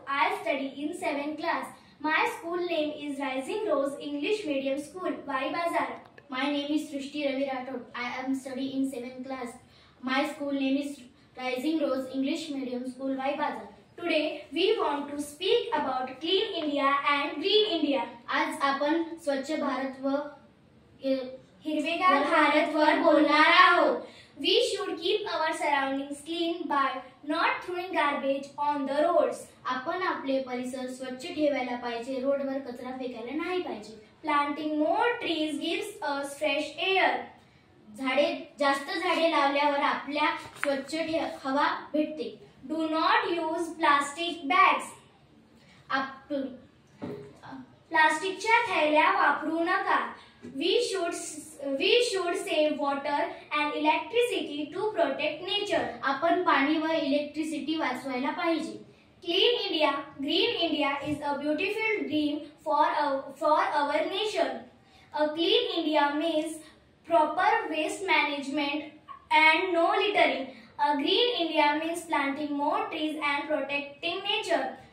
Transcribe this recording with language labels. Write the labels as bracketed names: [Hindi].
[English] I study in 7th class. My school name is Rising Rose English Medium School, Y Bazar. My name is Srishti Ravi Rathod. I am studying in 7th class. My school name is Rising Rose English Medium School, Y Bazar. Today we want to speak about Clean India and Green India. [Marathi] आज आपण स्वच्छ भारत व हिरवेगार भारत वर बोलणार आहोत. [English] We should keep our surroundings clean by not throwing garbage on the roads. [Marathi] आपण आपले परिसर स्वच्छ ठेवायला पाहिजे, रोडवर कचरा फेकायला नाही पाहिजे. [English] Planting more trees gives us fresh air. [Marathi] जास्त झाडे लावल्यावर आपल्या स्वच्छ हवा भेटते. [English] Do not use plastic bags. [Marathi] प्लास्टिकच्या थैल्या वापरू नका. [English] We should save water and electricity to protect nature. [Marathi] आपण पाणी व इलेक्ट्रिसिटी वाचवायला पाहिजे. [English] Clean India, Green India is a beautiful dream for our nation. A clean India means proper waste management and no littering. A green India means planting more trees and protecting nature.